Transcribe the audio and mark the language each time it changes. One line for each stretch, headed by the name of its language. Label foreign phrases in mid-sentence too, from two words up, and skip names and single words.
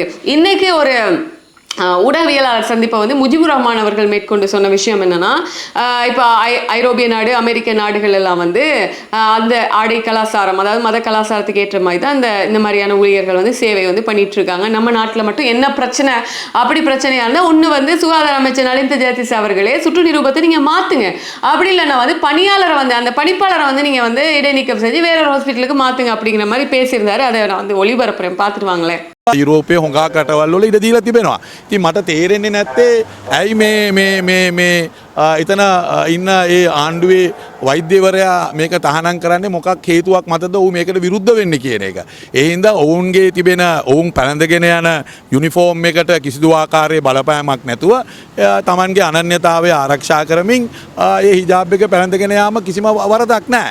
Tamil: இன்னைக்கு ஒரு ஊடகவியலாளர் சந்திப்பை வந்து முஜிபுர் ரஹ்மான் அவர்கள் மேற்கொண்டு சொன்ன விஷயம் என்னன்னா, இப்போ ஐரோப்பிய நாடு, அமெரிக்க நாடுகள் எல்லாம் வந்து அந்த ஆடை கலாச்சாரம், அதாவது மத கலாச்சாரத்துக்கு ஏற்ற மாதிரி தான் இந்த மாதிரியான ஊழியர்கள் வந்து சேவை வந்து பண்ணிட்டு இருக்காங்க. நம்ம நாட்டில் மட்டும் என்ன பிரச்சனை, அப்படி பிரச்சனையா இருந்தால் ஒன்று வந்து சுகாதார அமைச்சர் நலிந்த ஜெயதிஸ் அவர்களே சுற்று நிரூபத்தை நீங்கள் மாற்றுங்க, அப்படி இல்லைன்னா வந்து பணியாளரை வந்து அந்த பணிப்பாளரை வந்து நீங்கள் வந்து இடைநீக்கம் செஞ்சு வேறொரு ஹாஸ்பிட்டலுக்கு மாற்றுங்க அப்படிங்கிற மாதிரி பேசியிருந்தாரு. அதை நான் வந்து ஒளிபரப்புறேன், பார்த்துட்டு வாங்களேன்.
Sinhala: යුරෝපය හොඟා කටවල් වල ඉඩ දීලා තිබෙනවා. ඉතින් මට තේරෙන්නේ නැත්තේ ඇයි මේ එතන ඉන්න ඒ ආණ්ඩුවේ වෛද්‍යවරයා මේක තහනම් කරන්නේ මොකක් හේතුවක් මතද ඔව් මේකට විරුද්ධ වෙන්නේ කියන එක. ඒ හින්දා ඔවුන්ගේ තිබෙන ඔවුන් පැළඳගෙන යන යුනිෆෝම් එකට කිසිදු ආකාරයේ බලපෑමක් නැතුව තමන්ගේ අනන්‍යතාවය ආරක්ෂා කරමින් ඒ හිජාබ් එක පැළඳගෙන යාම කිසිම වරදක් නැහැ.